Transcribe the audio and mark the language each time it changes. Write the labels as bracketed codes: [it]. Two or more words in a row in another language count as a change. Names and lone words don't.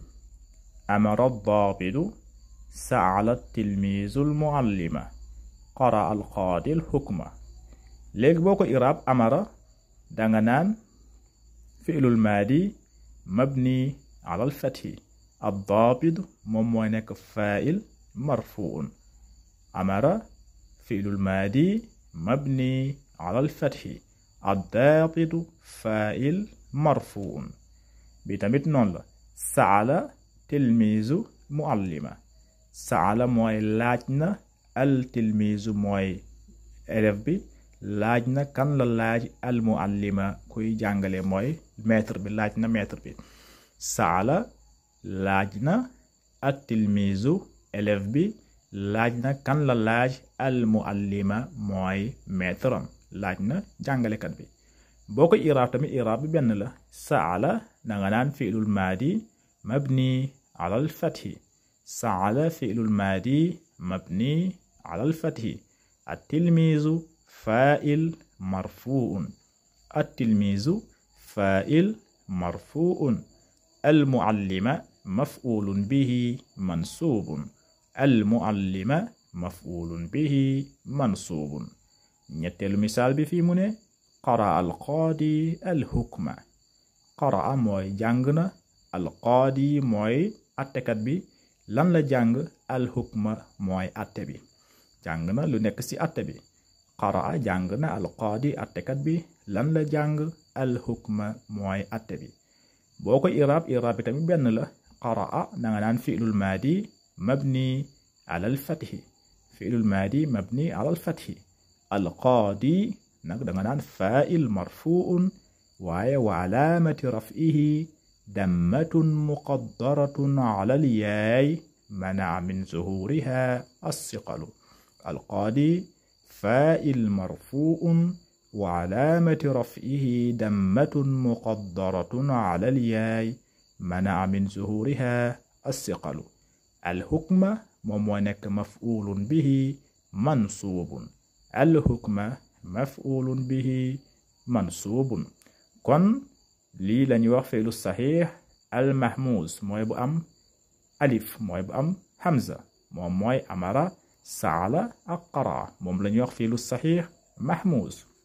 [ar] أمر ضابط سأل تلميذ المعلمة قرأ القاضي الحكم. [wo] léegi boo ko iraab [ar] amara [wo] danga naan [ar] فعل ماض مبني على الفتح. [wo] ad-daabid moom mooy nekk [ar] فاعل مرفوع. أمر فعل ماض مبني على الفتح. الضابط فاعل مرفوع. [wo] bi tamit noonu la. [ar] سأل تلميذ معلمة. [wo] sa'ala mooy laaj na, [ar] التلميذ [wo] mooy élève bi, laaj na kan la laaj, [ar] المعلمة [wo] kuy jàngale mooy maître bi, laaj na maître bi. sa'ala laaj na, [ar] التلميذ [wo] élève bi, laaj na kan la laaj, [ar] المعلمة [wo] mooy maître am, laaj na jàngalekat bi. boo ko iraab tamit iraab bi benn la. [ar] sa'ala [wo] danga naan [ar] فعل ماض مبني على الفتح. سأل فعل ماض مبني على الفتح. التلميذ فاعل مرفوع. التلميذ فاعل مرفوع. المعلمة مفعول به منصوب. المعلمة مفعول به منصوب. [wo] ñetteelu misaal bi fii mu ne [ar] قرأ القاضي الحكم. [wo] qara mooy jàng na, al-qaadi mooy attekat bi lan la jàng, al-hukma mooy atte bi, jàng na lu nekk ci atte bi. qara jàng na, al-qaadi attekat bi lan la jàng, al-hukma mooy atte bi. boo ko iraab bi tamit benn la. qara danga naan [ar] فعل ماض مبني على الفتح. فعل ماض مبني على الفتح. al-qaadi [wo] nag danga naan [ar] فاعل مرفوع waaye وعلامة رفعه ضمة مقدرة على الياء منع من ظهورها الثقل. القاضي فاعل مرفوع وعلامة رفعه ضمة مقدرة على الياء منع من ظهورها الثقل. al-hukma [wo] moom moo nekk [ar] مفعول به منصوب. الحكم مفعول به منصوب. [wo] kon lii lañuy wax [ar] فعل صحيح المهموز [wo] mooy bu am alif, mooy bu am hamza, moom mooy amara, sa'ala ak qara, moom lañuy wax [ar] فعل صحيح مهموز.